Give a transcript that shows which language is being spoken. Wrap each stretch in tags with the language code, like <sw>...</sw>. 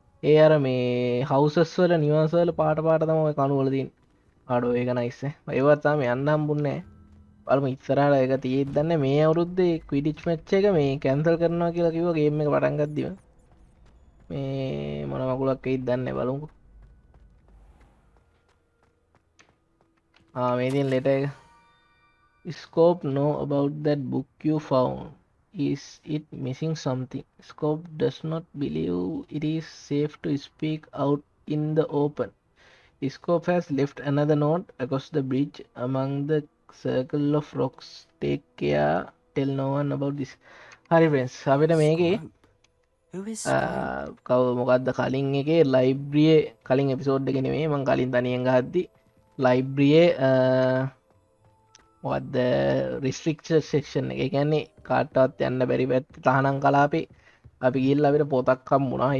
<si>ඒ අර මේ හවුසස් වල නිවාස වල පාට තමයි කණු වල තියෙන ආඩෝ ඒක නයිස් ඒවත් තාම යන්න හම්බුන්නේ නැහැ බලමු ඉස්සරහට ඒක තියෙද්දි දන්නේ මේ අවුරුද්දේ ක්විඩිච් මැච් එක මේ කැන්සල් කරනවා කියලා කිව්වා ගේම් එක පටන් ගද්දිම මේ මොන මගුලක් වෙයිද දන්නේ නැහැ බලමුකෝ මේ තියෙන ලෙටර් එක</si> <en>Scope know about that book you found. Is it missing something? Scope does not believe it is safe to speak out in the open. Scope has left another note across the bridge among the circle of rocks. Take care. Tell no one about this. Hi friends.</en> <si>අපිට මේකේ කව මොකක්ද කලින් එකේ ලයිබ්‍රරියේ කලින් episode එකේ නෙමෙයි මම කලින් තනියෙන් ගහද්දි ලයිබ්‍රරියේ what the restricted section එක කියන්නේ කාටවත් යන්න බැරි පැත්ත තහනම් කලාපේ අපි ගිහිල්ලා අපිට පොතක් හම්බුණා.</si>